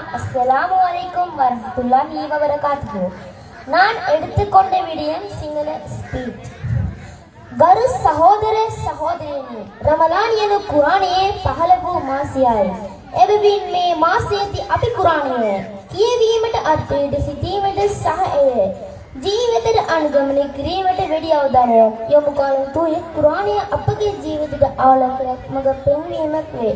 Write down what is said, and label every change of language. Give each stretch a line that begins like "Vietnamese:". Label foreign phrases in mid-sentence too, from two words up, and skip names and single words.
Arabic: السلام عليكم ورحمة الله وبركاته.
Tamil: நான் எடுத்துக்கொண்ட விடயம் சிங்கள ஸ்பீச்.
Sinhala: ගරු සහෝදර සහෝදරියනි, රමදාන් යන කුරානයේ 15 වූ මාසයයි. එබැවින් මේ මාසයේදී අපි කුරානය කියවීමට අත්විඳ සිටීමට සහ එය ජීවිතයට අනුගමනය කිරීමට වැඩි අවධානයක් යොමු කරන තුයි කුරානය අපගේ ජීවිතයට ආලෝකයක් මඟ පෙන්වීමක් වේ.